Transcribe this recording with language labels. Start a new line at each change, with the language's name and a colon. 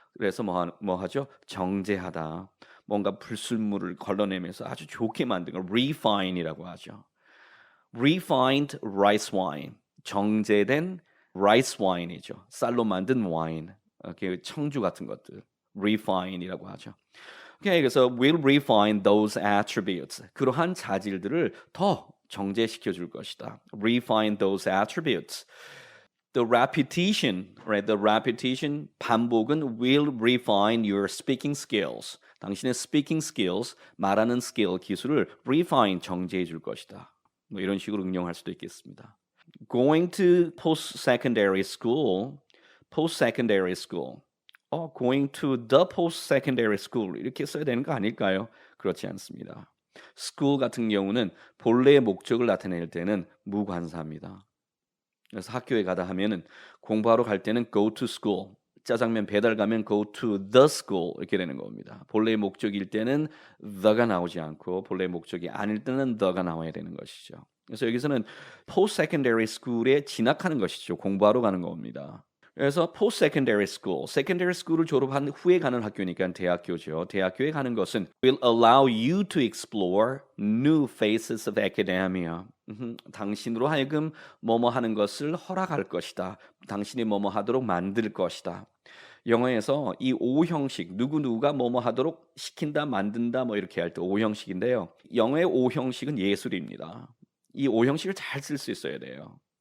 Korean: 그래서 뭐 하죠? 정제하다. 뭔가 불순물을 걸러내면서 아주 좋게 만든 걸 refine이라고 하죠.
English: refined rice wine.
Korean: 정제된
English: rice wine이죠.
Korean: 쌀로 만든 와인. 그 청주 같은 것들. refine이라고 하죠. 오케이, 그래서
English: will refine those attributes.
Korean: 그러한 자질들을 더 정제시켜 줄 것이다.
English: refine those attributes. The repetition, right? The repetition,
Korean: 반복은
English: will refine your speaking skills.
Korean: 당신의 speaking skills, 말하는 skill, 기술을 refine, 정제해 줄 것이다. 뭐 이런 식으로 응용할 수도 있겠습니다.
English: Going to post-secondary school, post-secondary school. Going to the post-secondary school
Korean: 이렇게 써야 되는 거 아닐까요? 그렇지 않습니다. school 같은 경우는 본래의 목적을 나타낼 때는 무관사입니다. 그래서 학교에 가다 하면은 공부하러 갈 때는
English: go to school,
Korean: 짜장면 배달 가면
English: go to the school
Korean: 이렇게 되는 겁니다. 본래의 목적일 때는 the가 나오지 않고 본래의 목적이 아닐 때는 the가 나와야 되는 것이죠. 그래서 여기서는 post-secondary school에 진학하는 것이죠. 공부하러 가는 겁니다. 그래서 post-secondary school, secondary school을 졸업한 후에 가는 학교니까 대학교죠. 대학교에 가는 것은
English: will allow you to explore new phases of academia.
Korean: 당신으로 하여금 뭐뭐 하는 것을 허락할 것이다. 당신이 뭐뭐 하도록 만들 것이다. 영어에서 이 O 형식, 누구누구가 뭐뭐 하도록 시킨다, 만든다 뭐 이렇게 할 때 O 형식인데요. 영어의 O 형식은 예술입니다. 이 O 형식을 잘 쓸 수 있어야 돼요.